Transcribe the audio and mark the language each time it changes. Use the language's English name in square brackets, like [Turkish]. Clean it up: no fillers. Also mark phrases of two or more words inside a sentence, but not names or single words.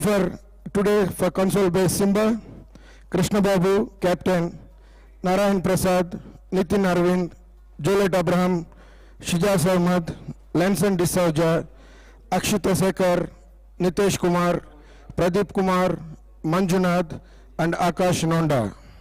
[English] For today for CONSOLBASE SIMBA, Krishna Babu, Captain, Narayan Prasad, Nitin Arvind, Juliet Abraham, Shijaz Ahmad, Lanson D'Souza, Akshita Sekhar, Nitesh Kumar, Pradeep Kumar, Manjunath, and Akash Nonda.